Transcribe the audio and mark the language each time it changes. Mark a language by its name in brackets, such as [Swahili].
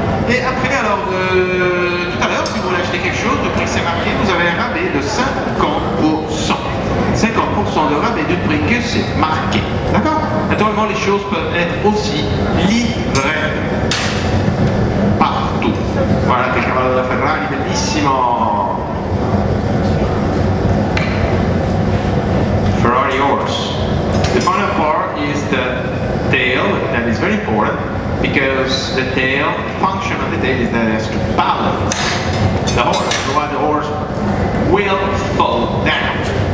[French] Et après, alors, tout à l'heure, si vous voulez acheter quelque chose, le prix c'est marqué, vous avez un rabais de 50%. 50% de rabais du prix que c'est marqué. D'accord? Naturellement, les choses peuvent être aussi livrées partout. [Italian] Voilà che cavallo della Ferrari, bellissimo! [English] Ferrari horse. The final part is the tail, that is very important because the tail, function of the tail is that it has to balance the horse, otherwise the horse will fall down.